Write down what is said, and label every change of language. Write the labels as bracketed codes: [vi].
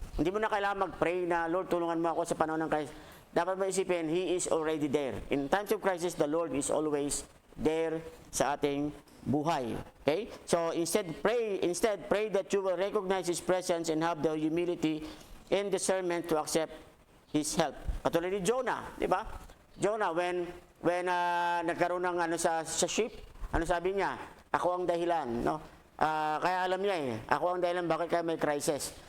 [tl] Hindi mo na kailangan mag-pray na, Lord, tulungan mo ako sa panahon ng crisis. Dapat maisipin, [en] He is already there. In times of crisis, the Lord is always there [tl] sa ating buhay. [en] Okay? So instead pray that you will recognize His presence and have the humility and discernment to accept His help. [tl] Katulad ni Jonah, di ba? Jonah, when nagkaroon ng sa ship, ano sabi niya? Ako ang dahilan, no? Kaya alam niya ako ang dahilan bakit kaya may crisis.